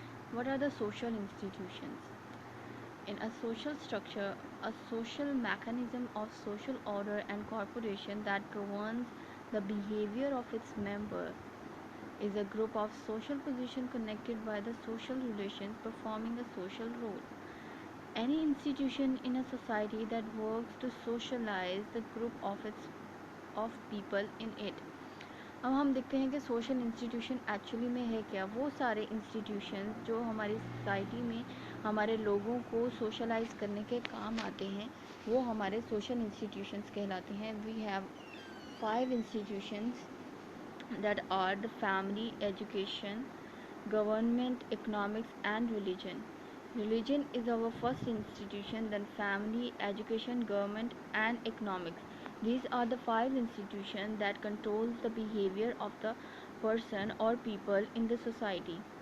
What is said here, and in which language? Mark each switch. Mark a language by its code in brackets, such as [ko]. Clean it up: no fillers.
[en] What are the social institutions? In a social structure, a social mechanism of social order and cooperation that governs the behavior of its member is a group of social position connected by the social relations performing a social role. Any institution in a society that works to socialize the group of people in it. [hi] अब हम देखते हैं कि social institution actually में है क्या. वो सारे इंस्टीट्यूशन जो हमारी सोसाइटी में हमारे लोगों को सोशलाइज करने के काम आते हैं वो हमारे सोशल इंस्टीट्यूशंस कहलाते हैं. [en] We have 5 institutions that are the family, education, government, economics and religion. Religion is our first institution, then family, education, government and economics. These are the 5 institutions that controls the behavior of the person or people in the society.